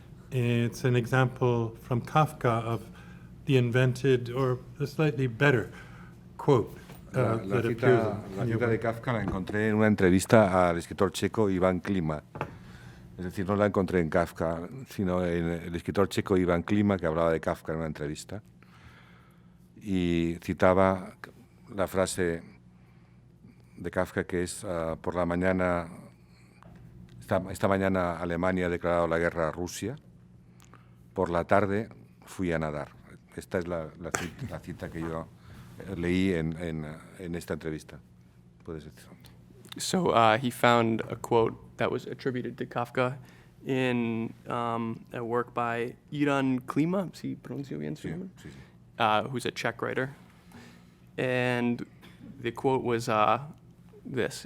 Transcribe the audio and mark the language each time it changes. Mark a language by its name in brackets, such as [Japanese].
[English] It's an example from Kafka of the invented or a slightly better quote. [Spanish] La cita de Kafka la encontré en una entrevista al escritor checo Iván Klima. Es decir, no la encontré en Kafka, sino en el escritor checo Iván Klima, que hablaba de Kafka en una entrevista. Y citaba la frase de Kafka que es, por la mañana, esta mañana Alemania ha declarado la guerra a Rusia, por la tarde fui a nadar. Esta es la cita que yo leí en esta entrevista. Puedes decir. [English] So he found a quote that was attributed to Kafka in a work by Ivan Klima, si pronuncio bien su nombre? [Spanish] Sí, sí. [English] Who's a Czech writer. And the quote was this.